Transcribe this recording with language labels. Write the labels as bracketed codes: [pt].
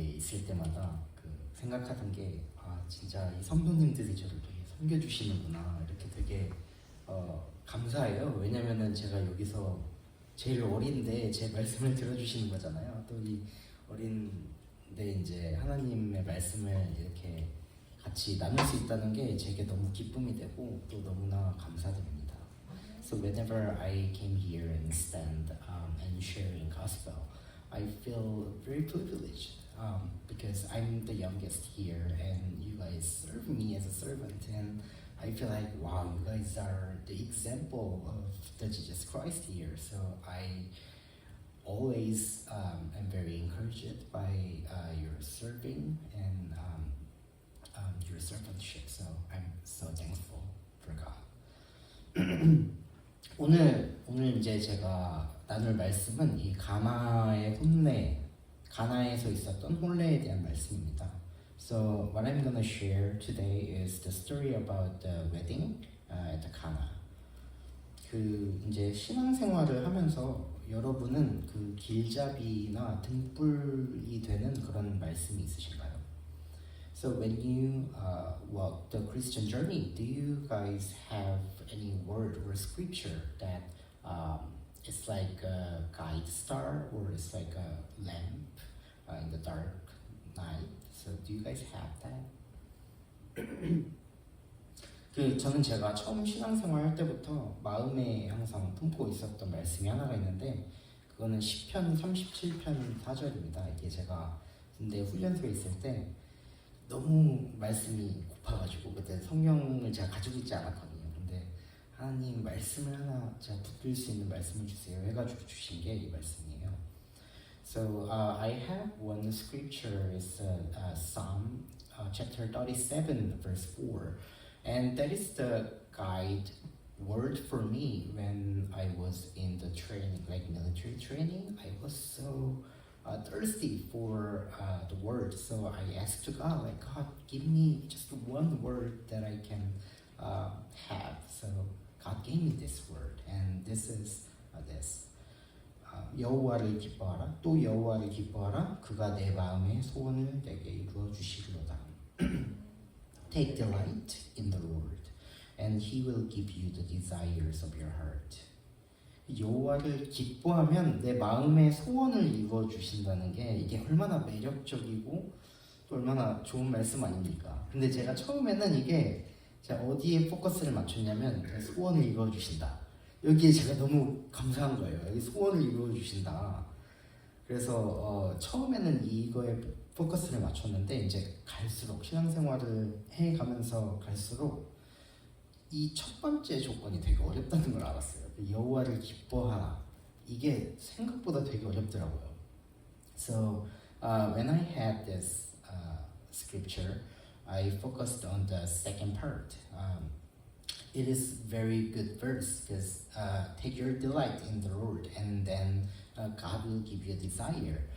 [ko] 있을 때마다 그 생각하던 게 진짜 이 선교님들이 저를 되게 섬겨주시는구나 이렇게 되게 감사해요. 왜냐면은 제가 여기서 제일 어린데 제 말씀을 들어주시는 거잖아요. 또 이 어린데 이제 하나님의 말씀을 이렇게 같이 나눌 수 있다는 게 제게 너무 기쁨이 되고 또 너무나 감사드립니다. [en] So whenever I came here and stand and sharing gospel, I feel very privileged because I'm the youngest here and you guys serve me as a servant, and I feel like wow, you guys are the example of the Jesus Christ here. So I always am very encouraged by your serving and your servantship. So I'm so thankful for God. [ko] 오늘 이제 제가 나눌 말씀은 이 가나의 혼례, 가나에서 있었던 혼례에 대한 말씀입니다. [en] So what I'm gonna share today is the story about the wedding at the Cana. [ko] 그 이제 신앙생활을 하면서 여러분은 그 길잡이나 등불이 되는 그런 말씀이 있으신가요? [en] So when you walk the Christian journey, do you guys have any word or scripture that it's like a guide star or it's like a lamp in the dark night? So do you guys have that? [ko] 저는 제가 처음 신앙생활 할 때부터 마음에 항상 품고 있었던 말씀이 하나가 있는데 그거는 시편 37편 4절입니다. 이게 제가 군대 훈련소에 있을 때 너무 말씀이 고파가지고 그때 성경을 제가 가지고 있지 않았거든요. 근데 하나님 말씀을 하나 제가 붙들 수 있는 말씀을 주세요 해가지고 주신 게 이 말씀이에요. [en] So I have one scripture. It's Psalm chapter 37 verse 4. And that is the guide word for me when I was in the training, like military training. I was so thirsty for the word, so I asked to God, like, God, give me just one word that I can have. So God gave me this word, and this is this. [ko] 여호와를 기뻐하라, 또 여호와를 기뻐하라. 그가 내 마음의 소원을 내게 이루어 주시리로다. [en] Take delight in the Lord, and He will give you the desires of your heart. [ko] 여호와를 기뻐하면 내 마음의 소원을 이루어 주신다는 게 이게 얼마나 매력적이고 또 얼마나 좋은 말씀 아닙니까? 근데 제가 처음에는 이게 제가 어디에 포커스를 맞췄냐면 소원을 이루어 주신다. 여기에 제가 너무 감사한 거예요. 여기 소원을 이루어 주신다. 그래서 처음에는 이거에 포커스를 맞췄는데 이제 갈수록 신앙생활을 해가면서 갈수록 이 첫 번째 조건이 되게 어렵다는 걸 알았어요. 여호와를 기뻐하라. 이게 생각보다 되게 어렵더라고요. [en] So when I had this scripture, I focused on the second part. It is very good verse because take your delight in the Lord, and then God will give you a desire.